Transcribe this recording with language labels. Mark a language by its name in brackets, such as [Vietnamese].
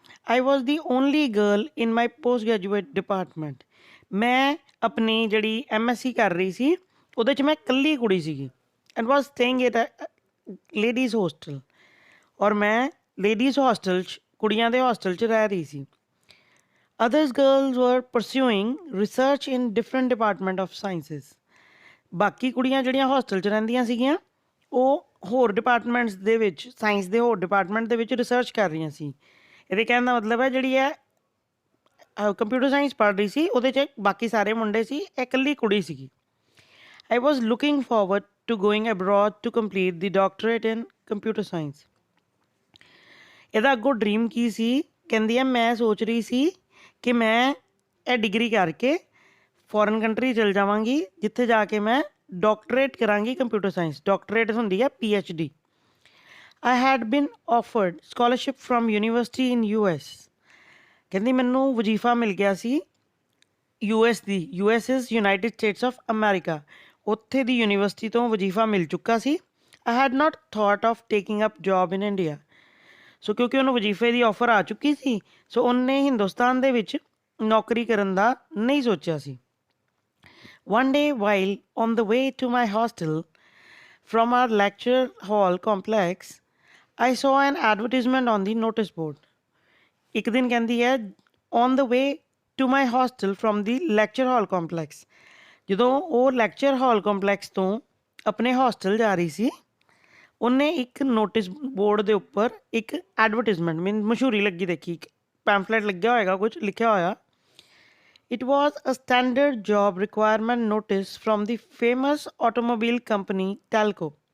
[English] I was the only girl in my post graduate department. [Punjabi] ਮੈਂ ਆਪਣੀ ਜਿਹੜੀ MSc ਕਰ ਰਹੀ ਸੀ ਉਹਦੇ 'ਚ ਮੈਂ ਇਕੱਲੀ ਕੁੜੀ ਸੀਗੀ। [English] And was staying at ladies hostel. [Punjabi] ਔਰ ਮੈਂ ਲੇਡੀਜ਼ ਹੋਸਟਲ 'ਚ, ਕੁੜੀਆਂ ਦੇ ਹੋਸਟਲ 'ਚ ਰਹਿ ਰਹੀ ਸੀ। [English] Others girls were pursuing research in different department of sciences. [Punjabi] ਬਾਕੀ ਕੁੜੀਆਂ ਜਿਹੜੀਆਂ ਹੋਸਟਲ 'ਚ ਰਹਿੰਦੀਆਂ ਸੀਗੀਆਂ ਉਹ ਹੋਰ ਡਿਪਾਰਟਮੈਂਟਸ ਦੇ ਵਿੱਚ ਸਾਇੰਸ ਦੇ ਹੋਰ ਡਿਪਾਰਟਮੈਂਟ ਦੇ ਵਿੱਚ ਰਿਸਰਚ ਕਰ ਰਹੀਆਂ ਸੀ। ਇਹਦੇ ਕਹਿਣ ਦਾ ਮਤਲਬ ਹੈ ਜਿਹੜੀ ਹੈ ਕੰਪਿਊਟਰ ਸਾਇੰਸ ਪੜ੍ਹ ਰਹੀ ਸੀ ਉਹਦੇ 'ਚ ਬਾਕੀ ਸਾਰੇ ਮੁੰਡੇ ਸੀ, ਇਹ ਇਕੱਲੀ ਕੁੜੀ ਸੀਗੀ। [English] I was looking forward to going abroad to complete the doctorate in computer science. [Punjabi] ਇਹਦਾ ਅੱਗੋਂ ਡ੍ਰੀਮ ਕੀ ਸੀ? ਕਹਿੰਦੀ ਹੈ ਮੈਂ ਸੋਚ ਰਹੀ ਸੀ ਕਿ ਮੈਂ ਇਹ ਡਿਗਰੀ ਕਰਕੇ ਫੋਰਨ ਕੰਟਰੀ ਚਲ ਜਾਵਾਂਗੀ ਜਿੱਥੇ ਜਾ ਕੇ ਮੈਂ ਡਾਕਟਰੇਟ ਕਰਾਂਗੀ ਕੰਪਿਊਟਰ ਸਾਇੰਸ। ਡਾਕਟਰੇਟ ਹੁੰਦੀ ਹੈ PhD। [English] I had been offered scholarship from university in US. [Punjabi] ਕਹਿੰਦੀ ਮੈਨੂੰ ਵਜ਼ੀਫਾ ਮਿਲ ਗਿਆ ਸੀ US ਦੀ। [English] US is United States of America। [Punjabi] ਉੱਥੇ ਦੀ ਯੂਨੀਵਰਸਿਟੀ ਤੋਂ ਵਜ਼ੀਫਾ ਮਿਲ ਚੁੱਕਾ ਸੀ। [English] I had not thought of taking up job in India। [Punjabi] ਸੋ ਕਿਉਂਕਿ ਉਹਨੂੰ ਵਜ਼ੀਫੇ ਦੀ ਆਫਰ ਆ ਚੁੱਕੀ ਸੀ ਸੋ ਉਹਨੇ ਹਿੰਦੁਸਤਾਨ ਦੇ ਵਿੱਚ ਨੌਕਰੀ ਕਰਨ ਦਾ ਨਹੀਂ ਸੋਚਿਆ ਸੀ। [English] One day while on the way to my hostel from our lecture hall complex, I saw an advertisement on the notice board। [Punjabi] ਇੱਕ ਦਿਨ ਕਹਿੰਦੀ ਹੈ [English] on the way to my hostel from the lecture hall complex। [Punjabi] ਜਦੋਂ ਉਹ lecture ਹਾਲ complex ਤੋਂ ਆਪਣੇ hostel ਜਾ ਰਹੀ ਸੀ ਉਹਨੇ ਇੱਕ ਨੋਟਿਸ ਬੋਰਡ ਦੇ ਉੱਪਰ ਇੱਕ ਐਡਵਰਟੀਜ਼ਮੈਂਟ ਮੀਨ ਮਸ਼ਹੂਰੀ ਲੱਗੀ ਦੇਖੀ, ਇੱਕ ਪੈਂਫਲੇਟ ਲੱਗਿਆ ਹੋਏਗਾ, ਕੁਝ ਲਿਖਿਆ ਹੋਇਆ। [English] It was a standard job requirement notice from the famous automobile company Telco.